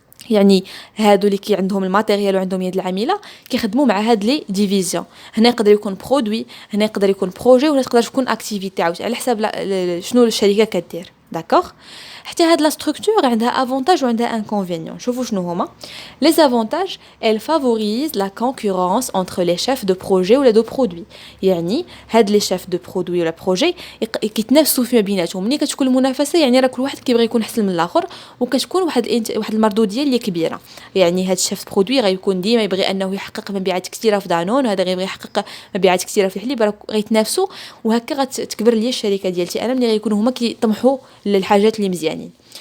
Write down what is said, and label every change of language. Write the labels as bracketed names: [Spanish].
[Arabic] يعني هادو اللي كي عندهم الماتيريال وعندهم يد العامله كيخدموا مع هاد لي ديفيزيون. هنا يقدر يكون برودوي، هنا يقدر يكون بروجي، ولا تقدر تكون اكتيفيتي عاوت على حساب شنو الشركه كدير. داكوغ، حتى هاد لا ستركتور عندها افونتاج وعندها انكونفينيون. شوفوا شنو هما لي افونتاج. [French] elle favorise la concurrence entre les chefs de projet [Arabic] ولا دو برودوي. يعني هاد لي شيف دو برودوي ولا بروجي كيتنافسوا فيما بيناتهم. ملي كتكون المنافسه يعني راه كل واحد كيبغي يكون احسن من الاخر، وكتكون واحد المردوديه اللي كبيره. يعني هاد الشيف برودوي غيكون ديما يبغي انه يحقق مبيعات كثيره في دانون، وهذا غيبغي يحقق مبيعات كثيره في الحليب، راه غيتنافسوا، وهكا غتكبر ليا الشركه ديالتي انا ملي غيكونوا هما كيطمحوا للحاجات اللي مزيانين.